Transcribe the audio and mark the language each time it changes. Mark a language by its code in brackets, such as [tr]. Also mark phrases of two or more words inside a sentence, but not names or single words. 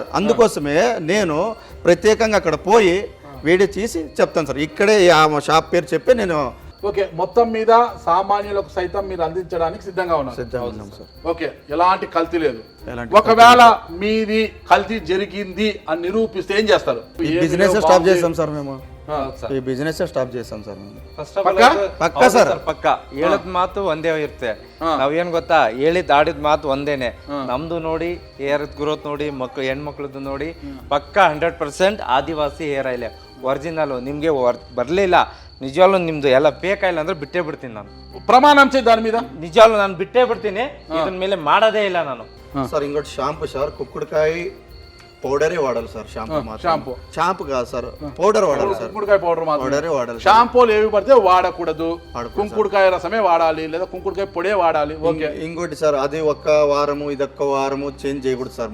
[te] అందుకోసమే నేను ప్రత్యేకంగా అక్కడ పోయి వీడియో చేసి చెప్తాను సార్. ఇక్కడే ఆ షాప్ పేరు చెప్పి నేను ఓకే, మొత్తం మీద సామాన్యులకు సైతం మీరు అందించడానికి సిద్ధంగా ఉన్నాం సార్. ఓకే, ఎలాంటి కల్తీ లేదు. ఒకవేళ మీది కల్తీ జరిగింది అని నిరూపిస్తే ఏం చేస్తారు? ఈ [en] business stop [te] చేస్తాం సార్. మేము ಈ [en] business stop [te] చేస్తాం ಸರ್. [kn] ಪಕ್ಕಾ ಸರ್, ಪಕ್ಕಾ ಹೇಳಿದ ಮಾತು ಒಂದೇ ಇರುತ್ತೆ. ನಾವೇನ್ ಗೊತ್ತಾ, ಹೇಳಿದ್ ಆಡಿದ ಮಾತು ಒಂದೇನೆ. ನಮ್ದು ನೋಡಿ [en] hair growth [kn] ನೋಡಿ, ಹೆಣ್ಮಕ್ಳದ್ದು ನೋಡಿ, ಪಕ್ಕಾ 100% ಆದಿವಾಸಿ [en] hair oil [kn] ಒರಿಜಿನಲ್. ನಿಮ್ಗೆ ಬರ್ಲಿಲ್ಲ ನಿಜವಾಗ್ಲೂ ನಿಮ್ದು ಎಲ್ಲ [en] fake oil [kn] ಅಂದ್ರೆ ಬಿಟ್ಟೇ ಬಿಡ್ತೀನಿ ನಾನು. [te] ಪ್ರಮಾಣ దాని మీద [kn] నిజవాಗ್ಲೂ ನಾನು ಬಿಟ್ಟೇ ಬಿಡ್ತೀನಿ. ಇದನ್ ಮೇಲೆ ಮಾಡೋದೇ ಇಲ್ಲ ನಾನು. [te] సార్ ఇంకోటి షాంపూ సార్, కుక్కుడుకాయ పౌడరే వాడాలి సార్. షాంపూ కాదు సార్, పౌడర్ వాడాలి సార్. కుంకుడుకాయ పౌడరే వాడాలి. షాంపూలు ఏవి పడితే వాడకూడదు, కుంకుడుకాయ రసమే వాడాలి, లేదా కుంకుడుకాయ పొడే వాడాలి. ఓకే, ఇంకోటి సార్, అది ఒక్క వారము ఇదొక్క వారము చేంజ్ చేయకూడదు సార్.